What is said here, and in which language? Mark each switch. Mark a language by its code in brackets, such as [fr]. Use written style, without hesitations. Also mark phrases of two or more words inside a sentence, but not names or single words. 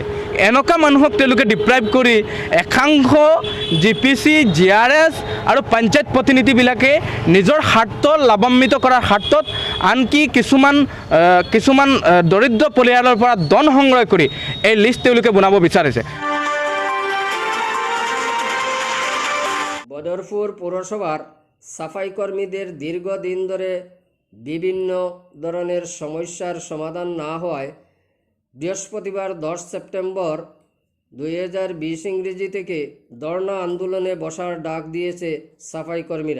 [as] এনেকুৱা মানুহক তেওঁলোকে ডিপ্ৰাইভ কৰি একাংশ GPC, GRS আৰু পঞ্চায়ত প্ৰতিনিধিবিলাকে নিজৰ স্বাৰ্থ লাভান্বিত কৰাৰ স্বাৰ্থত আনকি কিছুমান দৰিদ্ৰ পৰিয়ালৰ পৰা ধন সংগ্ৰহ কৰি এই লিষ্ট তেওঁলোকে বনাব বিচাৰিছে। [bn] বদরপুর পৌরসভার সাফাই কর্মীদের দীর্ঘদিন ধরে বিভিন্ন ধরনের সমস্যার সমাধান না হওয়ায় বৃহস্পতিবার 10 সেপ্টেম্বর 2020 ইংরেজি থেকে ধর্ণা আন্দোলনে বসার ডাক দিয়েছে সাফাই কর্মীরা।